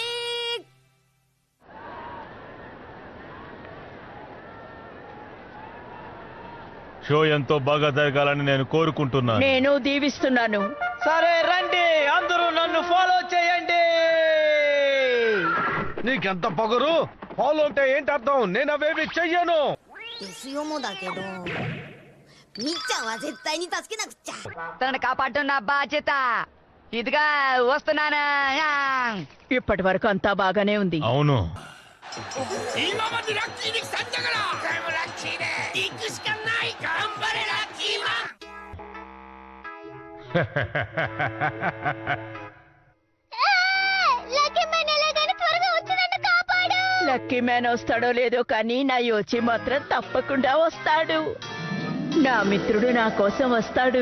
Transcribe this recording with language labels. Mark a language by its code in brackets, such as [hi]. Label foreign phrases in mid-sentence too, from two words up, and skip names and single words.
[te] షో ఎంతో బాగా జరగాలని నేను కోరుకుంటున్నాను. నేను దీవిస్తున్నాను. సరే రండి, అందరూ నన్ను ఫాలో చేయండి. నీకెంత పొగరు? ఫాలో అంటే ఏంటి అర్థం? నేను అవేవి చెయ్యను. [ja] ですよもだけどみっちゃんは絶対に助けなくちゃ。 [te] తనను కాపాడటం నా బాధ్యత. ఇదిగా వస్తున్నానా. ఇప్పటి వరకు అంతా బాగానే ఉంది. అవును. [ja] 今までラッキーに来たんだから今回もラッキーで行くしかない頑張れラッキーマン [te] లక్కీ మ్యాన్ వస్తాడో లేదో కానీ నా యోచి మాత్రం తప్పకుండా వస్తాడు. నా మిత్రుడు నా కోసం వస్తాడు.